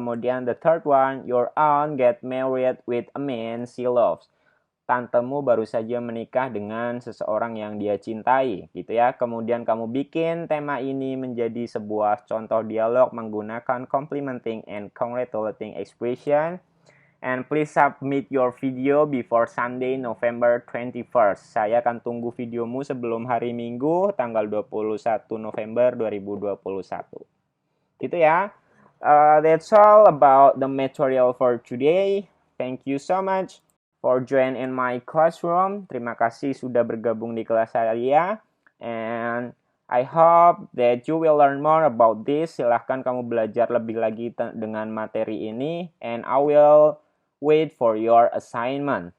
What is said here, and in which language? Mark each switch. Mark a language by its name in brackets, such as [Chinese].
[English] Kemudian the third one, your aunt get married with a man she loves. [Indonesian] Tantemu baru saja menikah dengan seseorang yang dia cintai, gitu ya. Kemudian kamu bikin tema ini menjadi sebuah contoh dialog menggunakan complimenting and congratulating expression. [English] And please submit your video before Sunday, November 21st. [Indonesian] Saya akan tunggu videomu sebelum hari Minggu, tanggal 21 November 2021. Gitu ya. [English] That's all about the material for today. Thank you so much for joining in my classroom. [Indonesian] Terima kasih sudah bergabung di kelas saya. [English] And I hope that you will learn more about this. [Indonesian] Silahkan kamu belajar lebih lagi dengan materi ini. [English] And I will wait for your assignment.